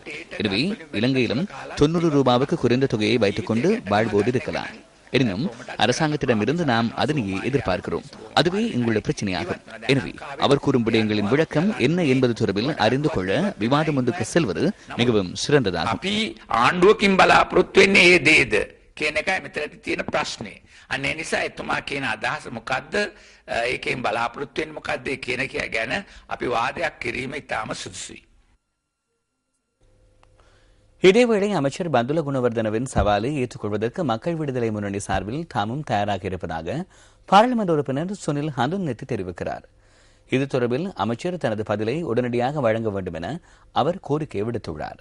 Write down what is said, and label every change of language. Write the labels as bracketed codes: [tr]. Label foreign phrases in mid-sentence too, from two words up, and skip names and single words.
[ta] எனவே இலங்கையிலும் 90 ரூபாவுக்கு குறைந்த தொகையை வைத்துக் கொண்டு வாழ்வோடு இருக்கலாம். எனினும் அரசாங்கத்திடமிருந்து நாம் அதனையே எதிர்பார்க்கிறோம். அதுவே இங்குள்ள பிரச்சனையாகும். எனவே அவர் கூறும் விடயங்களின் விளக்கம் என்ன என்பது தொடர்பில் அறிந்து கொள்ள விவாதம் ஒன்றுக்கு செல்வது மிகவும் சிறந்ததாகும். [si] ආණ්ඩුවකින් බලාපොරොත්තු වෙන්නේ ඒ දේද කියන එකයි මෙතනදී තියෙන ප්‍රශ්නේ. අන්න ඒ නිසා එතුමා කියන අදහස මොකද්ද? ඒකෙන් බලාපොරොත්තු වෙන්නේ මොකද්ද කියන එක ගැන අපි වාදයක් කිරීම ඉතාම සුදුසුයි. [ta] இதேவேளை அமைச்சர் பந்துல குணவர்தனவின் சவாலை ஏற்றுக்கொள்வதற்கு மக்கள் விடுதலை முன்னணி சார்பில் தாமும் தயாராக இருப்பதாக பாராளுமன்ற உறுப்பினர் சுனில் ஹந்துன்னெத்தி தெரிவிக்கிறார். இது தொடர்பில் அமைச்சர் தனது பதிலை உடனடியாக வழங்க வேண்டும் என அவர் கோரிக்கை விடுத்துள்ளார்.